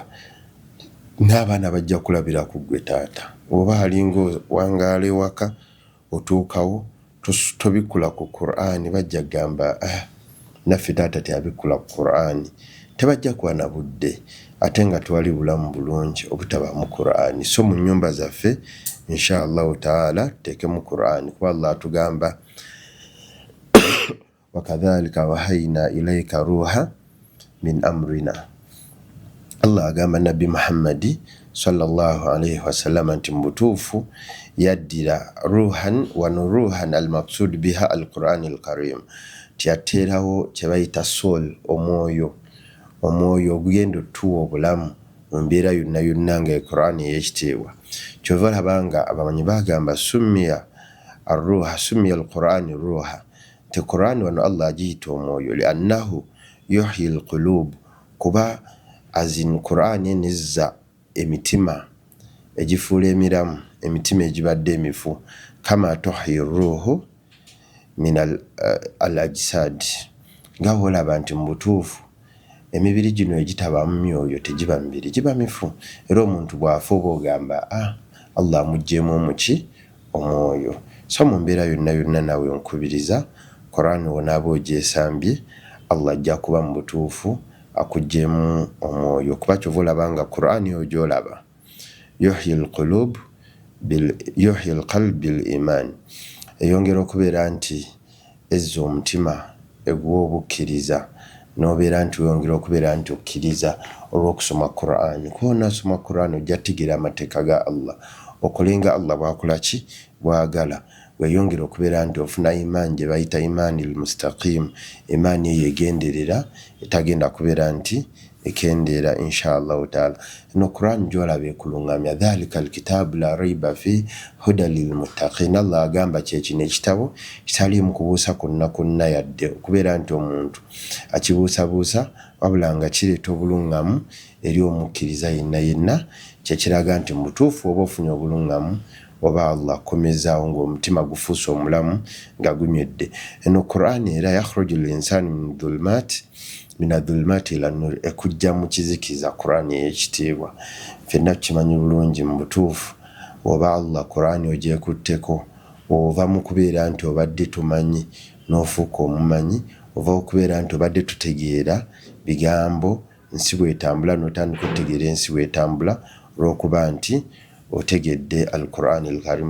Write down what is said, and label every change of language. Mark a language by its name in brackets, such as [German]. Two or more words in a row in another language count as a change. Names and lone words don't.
[Ganda] N'abaana bajja kulabira ku ggwe taata, oba alinga wangaala ewaka otuukawo tobikula ku Qur'an, bajja gamba naffe taata teyabikula ku Qur'an. Tebajja kuba na budde ate nga twali bulamu bulungi obutaba mu Qur'an. So mu nnyumba zaffe [Arabic] إن شاء الله تعالى [Ganda] tuteekemu Qur'an kuba Allah atugamba [Arabic] وكذلك أوحينا إليك روحا من أمرنا. [Ganda] Allah agamba Nabi Muhammadi [Arabic] صلى الله عليه وسلم [Ganda] nti mubutuufu [Arabic] يدعى روحا ونورا المقصود بها القرآن الكريم, [Ganda] tiyateerawo kye bayita soul, omwoyo ogugenda otuwa obulamu mu mbeera yonna yonna nga Qur'an ey'ekitiibwa. Kyova olabanga abamanyi bagamba [Arabic] سمي الروح، سمي القرآن روحا, [Ganda] te Qur'an wano Allah agiyita omwoyo [Arabic] لأنه يحيي القلوب, [Ganda] kuba azin Qur'an enezza emitima egifuula emiramu, emitima egibadde emifu, [Arabic] كما تحيي الروح من الأجساد, [Ganda] nga olaba nti mu butuufu emibiri gino egitabamu myoyo tegiba mibiri, giba mifu. Era omuntu bw'afa oba ogamba Allah amuggyemu omuki omwoyo. So mu mbeera yonna yonna nawe nkubiriza Qur'an wonaaba ogyesambye Allah ajja kuba mu butuufu akuggyemu omwoyo, kuba kyova olabanga Qur'an yo gy'olaba [Arabic] يحيي القلب بالإيمان, [Ganda] eyongera okubeera nti ezza omutima eguwa obukkiriza, n'obeera nti weyongera okubeera nti okkiriza olw'okusoma Qur'an. Kuba onaasoma Qur'an ojja tegeera amateeka ga Allah, okolenga Allah bw'akola ki bw'agala, weyongera okubeera nti ofuna imaani gye bayita [Arabic] إيمان المستقيم, [Ganda] imaani eyo egenderera etagenda kubeera nti ekendeera [Arabic] إن شاء الله تعالى. [Ganda] No Qur'an gy'olaba ekulungamya [Arabic] ذلك الكتاب لا ريب فيه هدى للمتقين. [Ganda] Allah agamba kyekino ekitabo kitaliimu kubuusa kwonna kwonna yadde okubeera nti omuntu akibuusabuusa, wabula nga kireeta obuluŋŋamu eri omukkiriza yenna yenna. Kyekiraga nti mu butuufu oba ofunye obuluŋŋamu oba Allah akomezaawo ng'omutima gufuuse omulamu nga gunywedde. Eno Qur'an era [Arabic] يخرج الإنسان من الظلمات إلى النور, [Ganda] ekujja mu kizikiza Qur'an ey'ekitiibwa. Ffenna tukimanyi bulungi mu butuufu oba Allah Qur'an ogyekutteko, ova mu kubeera nti obadde tumanyi n'ofuuka omumanyi, ova okubeera nti obadde tutegeera bigambo nsi bw'etambula n'otandika okutegeera ensi bw'etambula olw'okuba nti otegedde [Arabic] القرآن الكريم.